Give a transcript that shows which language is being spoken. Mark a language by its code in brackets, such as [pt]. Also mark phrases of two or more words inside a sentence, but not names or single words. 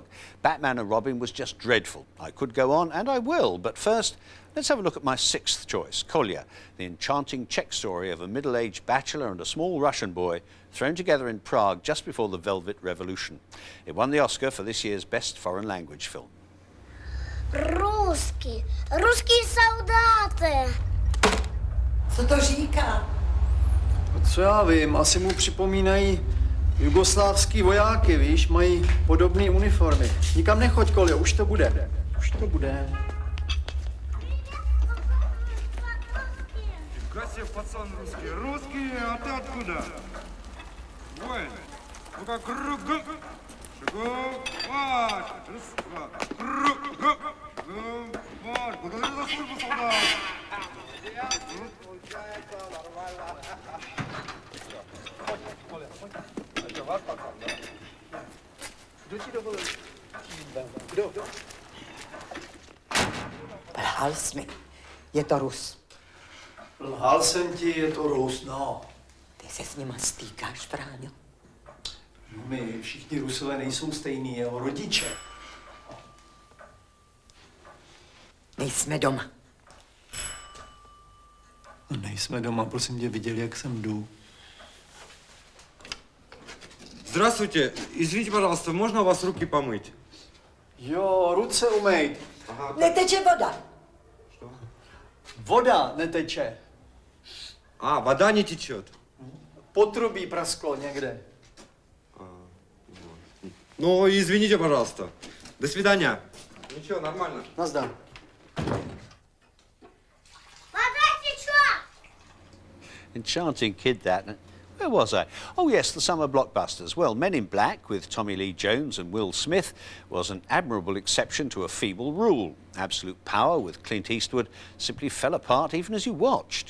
[en] Batman and Robin was just dreadful. I could go on, and I will, but first, let's have a look at my sixth choice, Kolya, the enchanting Czech story of a middle-aged bachelor and a small Russian boy thrown together in Prague just before the Velvet Revolution. It won the Oscar for this year's Best Foreign Language Film. [cs] Ruský soldáty. Co to říká? Co já vím, asi mu připomínají jugoslávský vojáky, víš, mají podobné uniformy. Nikam nechoď, Koljo, už to bude. Už to bude. [ru] Красив пацан русский. Русский, а ты откуда? Воин. Ну-ка, круг. Шагом. Марш. Раз, два. Круг. Марш. Благодарю за службу, солдат. [cs] Kdo ti dovolil? Kdo? Lhal jsi mi. Je to Rus. Lhal jsem ti, je to Rus, no. Ty se s nima stýkáš, Fráňo? No my všichni Rusové nejsou stejný, jeho rodiče. Nejsme doma. No nejsme doma, prosím tě, viděli, jak sem jdu. [ru] Здравствуйте. Извините, пожалуйста, можно у вас руки помыть? [cs] Jo, ruce umej. Aha. Neteče voda. [ru] Что? [cs] Voda neteče. [ru] А, вода не течет. [cs] Potrubí prasklo někde. [ru] Ну, извините, пожалуйста. До свидания. Ничего, нормально. [cs] Nazdar. [en] Enchanting kid, that. Where was I? Oh yes, the summer blockbusters. Well, Men in Black with Tommy Lee Jones and Will Smith was an admirable exception to a feeble rule. Absolute Power with Clint Eastwood simply fell apart even as you watched.